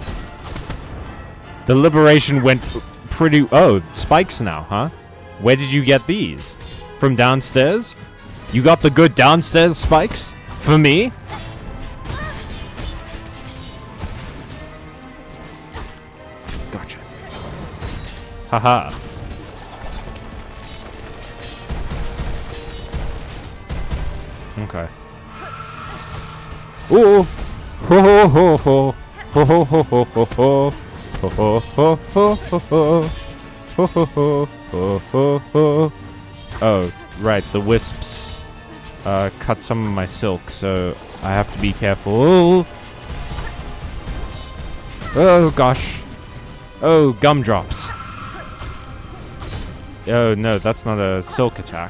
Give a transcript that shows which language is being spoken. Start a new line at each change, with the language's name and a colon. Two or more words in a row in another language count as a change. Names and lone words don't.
English: The liberation went pretty... Oh, spikes now, huh? Where did you get these? From downstairs? You got the good downstairs spikes? For me? Gotcha. Haha. Okay. Ooh! Ho ho ho ho! Ho ho ho ho ho ho! Ho ho ho ho ho ho! Ho ho ho ho ho ho! Oh, right, the wisps cut some of my silk, so I have to be careful. Oh gosh. Oh, gumdrops. Oh no, that's not a silk attack.